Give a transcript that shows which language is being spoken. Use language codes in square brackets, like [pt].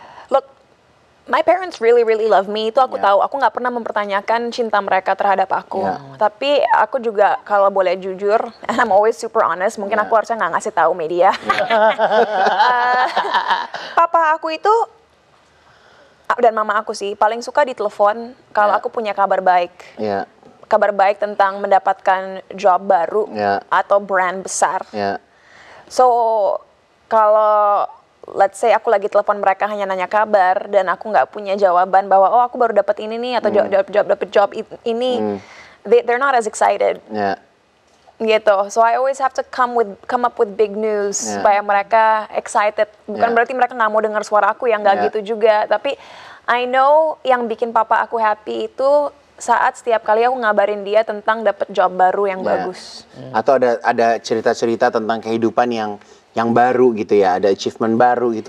[en] Look, my parents really love me. [id] Itu aku tahu. Aku nggak pernah mempertanyakan cinta mereka terhadap aku. Tapi aku juga kalau boleh jujur, [en] and I'm always super honest. [id] Mungkin aku harusnya nggak ngasih tahu media. Papa aku itu dan mama aku sih paling suka ditelepon kalau aku punya kabar baik. kabar baik tentang mendapatkan job baru atau brand besar. So kalau let's say aku lagi telepon mereka hanya nanya kabar dan aku nggak punya jawaban bahwa oh aku baru dapat ini nih atau dapat job ini, [en] they're not as excited. [id] Gitu. [en] So I always have to come up with big news [id] supaya mereka [en] excited. [id] Bukan berarti mereka nggak mau dengar suara aku, yang nggak gitu juga. Tapi [en] I know [id] yang bikin papa aku happy itu saat setiap kali aku ngabarin dia tentang dapat job baru yang bagus. Atau ada cerita-cerita tentang kehidupan yang baru gitu ya, ada achievement baru gitu.